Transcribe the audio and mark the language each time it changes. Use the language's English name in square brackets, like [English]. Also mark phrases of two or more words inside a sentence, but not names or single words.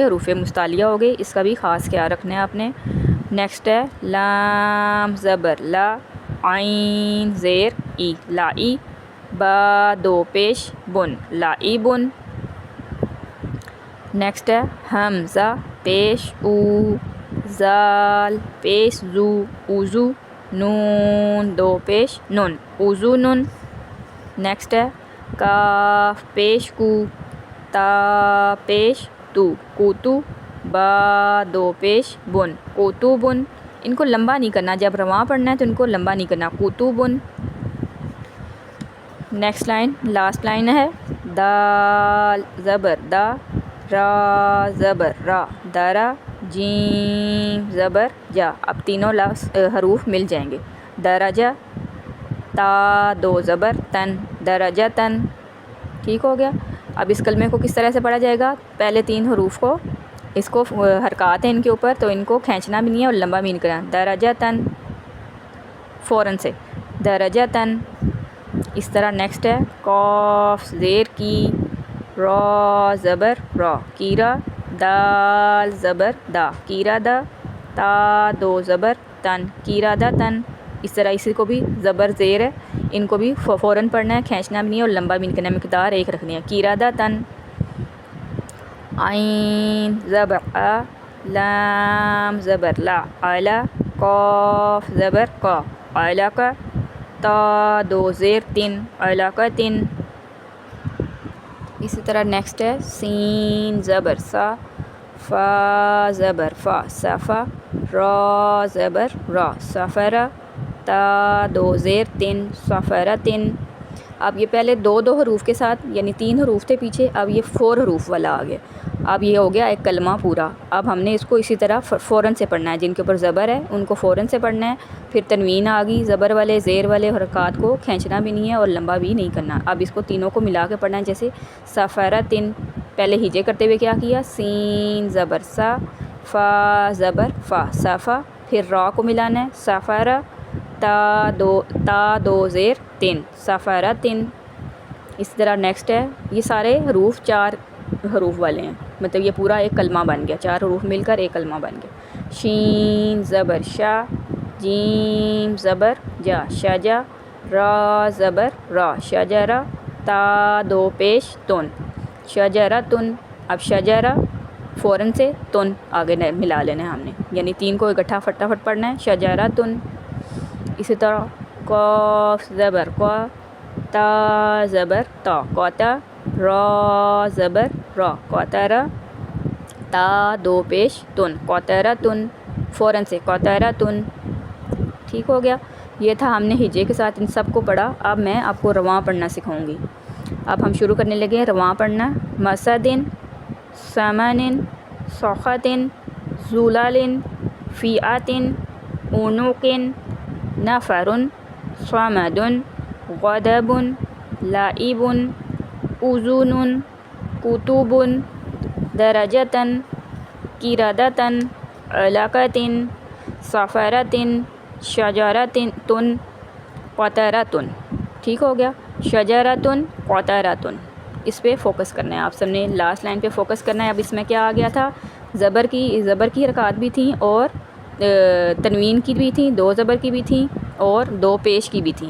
[Urdu] حروف مستعلیہ ہو گئے، اس کا بھی خاص خیال رکھنا ہے آپ نے۔ نیکسٹ ہے لام زبر لا، عین زیر ای، لائی، با دو پیش بن، لائی بن۔ نیکسٹ ہے حمزہ پیش او، زال پیش زو، اوزو، نون دو پیش نن، اوزو نن۔ نیکسٹ ہے کاف پیش کو، تا پیش تو، کوتو، با دو پیش بن، کوتو بن۔ ان کو لمبا نہیں کرنا، جب رواں پڑھنا ہے تو ان کو لمبا نہیں کرنا، کوتو بن۔ [English] next line last line [Urdu] ہے دال زبر دا، را زبر را، درا، جیم زبر جا۔ اب تینوں حروف مل جائیں گے، درجہ، تا دو زبر تن، درجہ تن۔ ٹھیک ہو گیا۔ اب اس کلمے کو کس طرح سے پڑھا جائے گا؟ پہلے 3 حروف کو، اس کو حرکات ہیں ان کے اوپر، تو ان کو کھینچنا بھی نہیں ہے اور لمبا بھی نہیں کرنا، درجہ تن، فوراً سے درجہ تن۔ اس طرح نیکسٹ ہے قاف زیر کی، را زبر را، کیرا، دال زبر دا، کیرا دا، تا دو زبر تن، کیرا دا تن۔ اس طرح اسی کو بھی زبر زیر ہے، ان کو بھی فوراً پڑھنا ہے، کھینچنا بھی نہیں ہے اور لمبا بھی نہیں کرنا، مقدار ایک رکھنی ہے، کیرا دا تن۔ عین زبر آ، لام زبر لا، اعلیٰ، قاف زبر قا علقہ تا دو زیر تن علقۃ. اسی طرح نیکسٹ ہے سین زبر سا فا زبر فا صفا را زبر را سفرہ تا دو زیر تن سفرتن. اب یہ پہلے دو حروف کے ساتھ یعنی 3 حروف تھے پیچھے، اب یہ 4 حروف والا آ گیا. اب یہ ہو گیا ایک کلمہ پورا. اب ہم نے اس کو اسی طرح فوراً سے پڑھنا ہے. جن کے اوپر زبر ہے ان کو فوراً سے پڑھنا ہے. پھر تنوین آ گئی، زبر والے زیر والے حرکات کو کھینچنا بھی نہیں ہے اور لمبا بھی نہیں کرنا. اب اس کو تینوں کو ملا کے پڑھنا ہے. جیسے سفرتن، پہلے ہجے کرتے ہوئے کیا کیا، سین زبر سا فا زبر فا صفا، پھر را کو ملانا ہے سفرہ تا دو زیر تن سفرتن. اس طرح نیکسٹ ہے، یہ سارے حروف 4 حروف والے ہیں، مطلب یہ پورا ایک کلمہ بن گیا، 4 حروف مل کر ایک کلمہ بن گیا. شین زبر شا جیم زبر جا شجا را زبر را شجرہ تا دو پیش تن شجرتن. اب شجرہ فوراً سے تن آگے ملا لینا ہے ہم نے، یعنی 3 کو اکٹھا فٹافٹ پڑھنا ہے شجرتن. اسی طرح قاف زبر قا تا زبر تا قطع را زبر را قطرہ تا دو پیش تن قطرتن، فوراً سے قطرتن. ٹھیک ہو گیا. یہ تھا ہم نے ہجے کے ساتھ ان سب کو پڑھا. اب میں آپ کو رواں پڑھنا سکھاؤں گی. اب ہم شروع کرنے لگے ہیں رواں پڑھنا. [Arabic] مسدن ثمن سخط زلال فیعۃ عنق نفر صمد غضب لعب اذن کتب درجۃ قردۃ علقۃ سفرۃ شجرۃ قطرۃ. [Urdu] ٹھیک ہو گیا. شجرۃ قطرۃ، اس پہ فوکس کرنا ہے آپ سب نے، [English] last line [Urdu] پہ فوکس کرنا ہے. اب اس میں کیا آ گیا تھا، زبر کی حرکات بھی تھیں اور تنوین کی بھی تھیں، 2 زبر کی بھی تھیں اور 2 پیش کی بھی تھیں.